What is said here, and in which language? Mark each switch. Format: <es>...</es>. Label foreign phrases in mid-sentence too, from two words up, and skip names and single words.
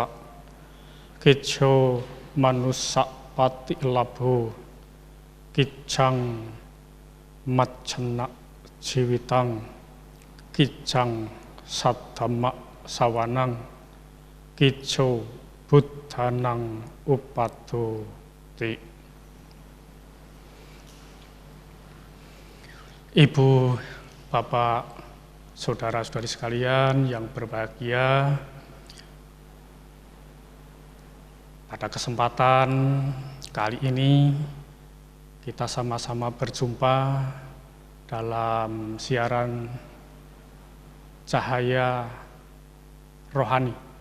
<pi>Kicho manussa pati labho kijang macana jiwitang kijang saddhamma sawanang kicho buddhanang upadoti.</pi> <id>Ibu, Bapak, saudara-saudari sekalian yang berbahagia, pada kesempatan kali ini kita sama-sama berjumpa dalam siaran Cahaya Rohani.</id>